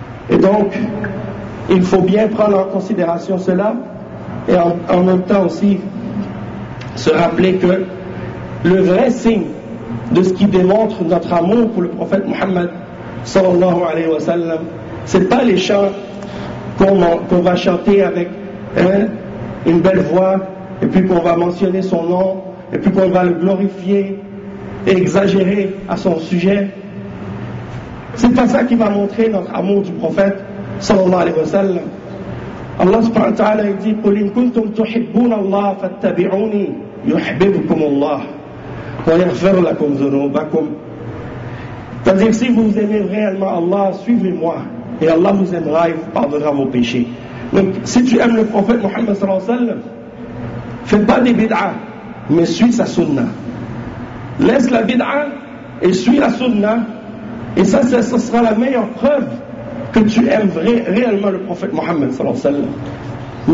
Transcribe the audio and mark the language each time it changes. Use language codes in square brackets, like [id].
[fr] Et donc, il faut bien prendre en considération cela et en même temps aussi se rappeler que le vrai signe de ce qui démontre notre amour pour le prophète Muhammad sallallahu alayhi wa sallam, c'est pas les chants qu'on va chanter avec une belle voix et puis qu'on va mentionner son nom et puis qu'on va le glorifier et exagérer à son sujet. C'est pas ça qui va montrer notre amour du prophète sallallahu alayhi wa sallam. Allah subhanahu wa ta'ala dit: [ar] قُلْ إِن كُنْتُمْ تُحِبُّونَ اللَّهَ فَاتَّبِعُونِي يُحْبِبْكُمُ اللَّهُ وَيَغْفِرْ لَكُمْ ذُنُوبَكُمْ. [fr] C'est-à-dire, si vous aimez réellement Allah, suivez-moi et Allah vous aimera et vous pardonnera vos péchés. Donc si tu aimes le prophète Mohammed sallallahu alayhi wa sallam, fais pas des bid'ah mais suis sa sunna. Laisse la bid'ah et suis la sunna, et ça, ce sera la meilleure preuve que tu aimes réellement le prophète Mohammed sallallahu alayhi wa sallam.